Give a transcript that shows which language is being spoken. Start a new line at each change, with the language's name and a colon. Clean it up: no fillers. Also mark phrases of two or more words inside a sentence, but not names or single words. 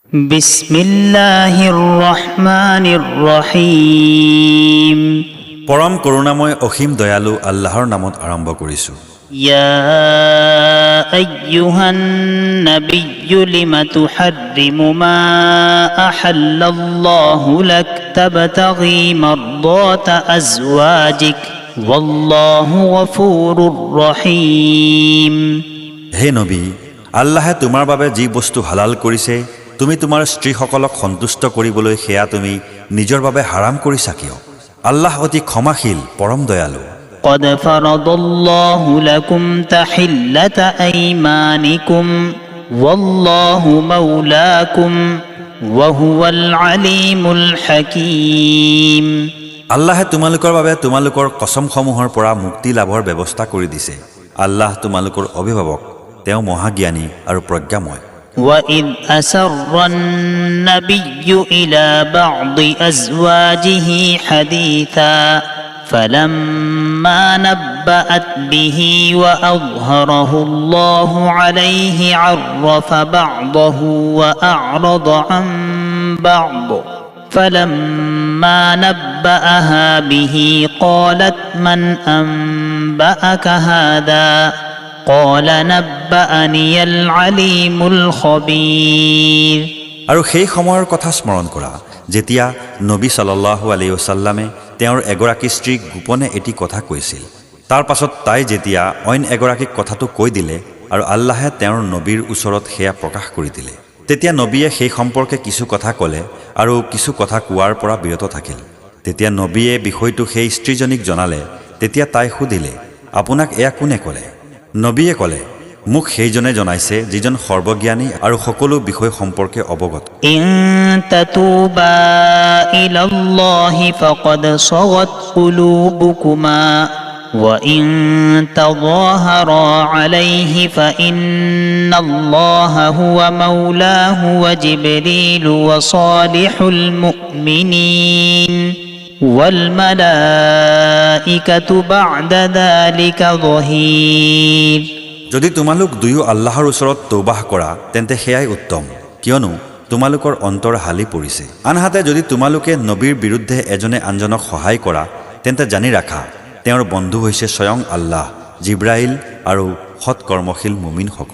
Arabic: بسم الله الرحمن الرحيم.
Assamese: পৰম করুণাময় অসীম দয়ালু আল্লাহৰ নামত আৰম্ভ কৰিছো।
Arabic: يا أيها النبي لم تحرم ما أحل الله لك تبتغي مرضات أزواجك والله غفور رحيم.
Assamese: হে নবী, আল্লাহে তোমাৰ বাবে যি বস্তু হালাল কৰিছে তুমি তোমাৰ স্ত্ৰীসকলক সন্তুষ্ট কৰিবলৈ সেয়া তুমি নিজৰ বাবে হাৰাম কৰিছা কিয়? আল্লাহ অতি ক্ষমাশীল, পৰম দয়ালু।
Arabic: قد فرض الله لكم تحلة أيمانكم والله مولاكم وهو العليم الحكيم।
Assamese: আল্লাহে তোমালোকৰ বাবে তোমালোকৰ কসমসমূহৰ পৰা মুক্তি লাভৰ ব্যৱস্থা কৰি দিছে। আল্লাহ তোমালোকৰ অভিভাৱক, তেওঁ মহাজ্ঞানী আৰু প্ৰজ্ঞাময়।
Arabic: وَإِذْ أَسَرَّ النَّبِيُّ إِلَى بَعْضِ أَزْوَاجِهِ حَدِيثًا فَلَمَّا نَبَّأَتْ بِهِ وَأَظْهَرَهُ اللَّهُ عَلَيْهِ عَرَّفَ بَعْضَهُ وَأَعْرَضَ عَنْ بَعْضٍ فَلَمَّا نَبَّأَهَا بِهِ قَالَتْ مَنْ أَنْبَأَكَ هَذَا قال نبأني العليم الخبير।
Assamese: আৰু সেই সময়ৰ কথা স্মৰণ কৰা যেতিয়া নবী
Arabic: صلى الله عليه وسلم
Assamese: তেওঁৰ এগৰাকী স্ত্ৰীক গোপনে এটি কথা কৈছিল। তাৰ পাছত তাই যেতিয়া অইন এগৰাকীক কথাটো কৈ দিলে আৰু আল্লাহে তেওঁৰ নবীৰ ওচৰত সেয়া প্ৰকাশ কৰি দিলে, তেতিয়া নবীয়ে সেই সম্পৰ্কে কিছু কথা ক'লে আৰু কিছু কথা কোৱাৰ পৰা বিৰত থাকিল। তেতিয়া নবীয়ে বিষয়টো সেই স্ত্ৰীজনীক জনালে। তেতিয়া তাই সুধিলে, আপোনাক এয়া কোনে ক'লে? নবীয়ে ক'লে, মোক সেইজনে জনাইছে যিজন সৰ্বজ্ঞানী আৰু সকলো বিষয় সম্পৰ্কে অৱগত।
Arabic: إن تتوبا إلى الله فقد صغت قلوبكما وإن تظاهرا عليه فإن الله هو مولاه وجبريل وصالح المؤمنين والملائكة بعد ذلك ظهير।
Assamese: যদি তোমালোক দুয়ো আল্লাহৰ ওচৰত তৌবাহ কৰা তেন্তে সেয়াই উত্তম, কিয়নো তোমালোকৰ অন্তৰ হালি পৰিছে। আনহাতে যদি তোমালোকে নবীৰ বিৰুদ্ধে এজনে আনজনক সহায় কৰা তেন্তে জানি ৰাখা তেওঁৰ বন্ধু হৈছে স্বয়ং আল্লাহ, জিব্ৰাইল আৰু সৎকৰ্মশীল মুমিনসকল।